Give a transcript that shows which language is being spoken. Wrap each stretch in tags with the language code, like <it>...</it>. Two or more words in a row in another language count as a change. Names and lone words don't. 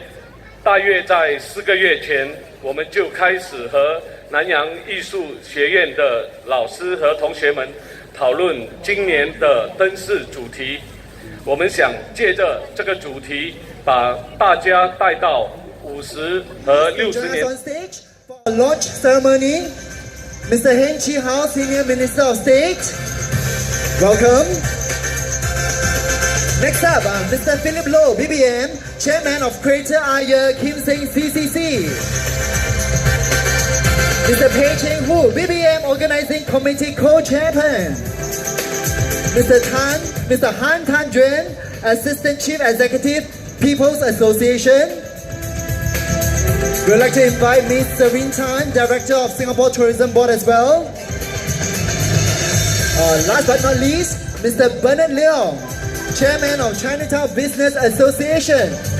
<zh>大约在4个月前，我们就开始和南洋艺术学院的老师和同学们讨论今年的灯饰主题。我们想借着这个主题，把大家带到50和60年。</zh> <en>On stage for a launch ceremony, Mr. Heng Chi Hao, Senior Minister of State. Welcome. Next up, Mr. Philip Loh, BBM, Chairman of Crater Aya Kim Seng CCC. Mr. Pei Cheng Hu, BBM Organizing Committee Co-Chairman. Mr. Han Tan Juan, Assistant Chief Executive, People's Association. We'd like to invite Ms. Serene Tan, Director of Singapore Tourism Board as well. Last but not least, Mr. Bernard Leong, Chairman of Chinatown Business Association.</en>